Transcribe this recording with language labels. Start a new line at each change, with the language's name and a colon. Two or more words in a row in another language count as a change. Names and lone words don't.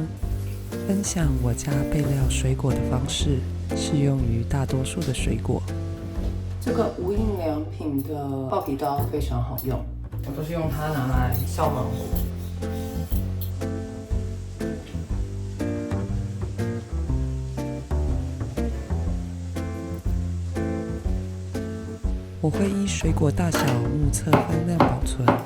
Chinese: 分享我家備料水果的方式，適用於大多數的水果。這個無印良品的刨皮刀非常好用，我都是用它拿來削芒果。我會依水果大小目測分量保存。